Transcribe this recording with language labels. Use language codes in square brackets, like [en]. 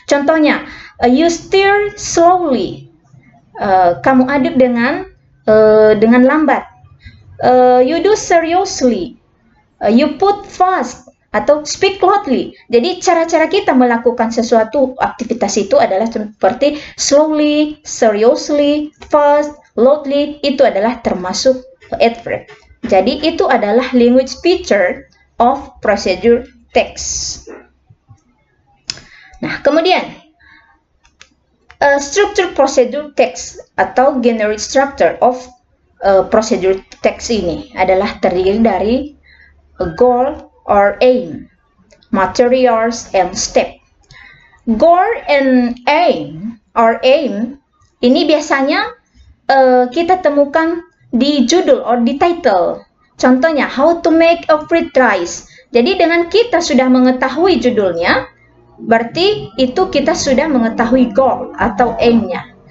[id] Contohnya, [en] you stir slowly. [id] Kamu aduk dengan lambat. [en] You do seriously. You put fast [id] atau [en] speak loudly. [id] Jadi cara-cara kita melakukan sesuatu aktivitas itu adalah seperti slowly, seriously, fast, loudly. Itu adalah termasuk adverb. Jadi itu adalah language feature of procedure text. Nah, kemudian structure procedure text atau generic structure of procedure text ini adalah terdiri dari [en] a goal or aim, materials, and step. [id] Goal and aim or aim ini biasanya kita temukan di judul or di title. Contohnya, [en] how to make a fried rice. [id] Jadi dengan kita sudah mengetahui judulnya, berarti itu kita sudah mengetahui goal atau aim-nya.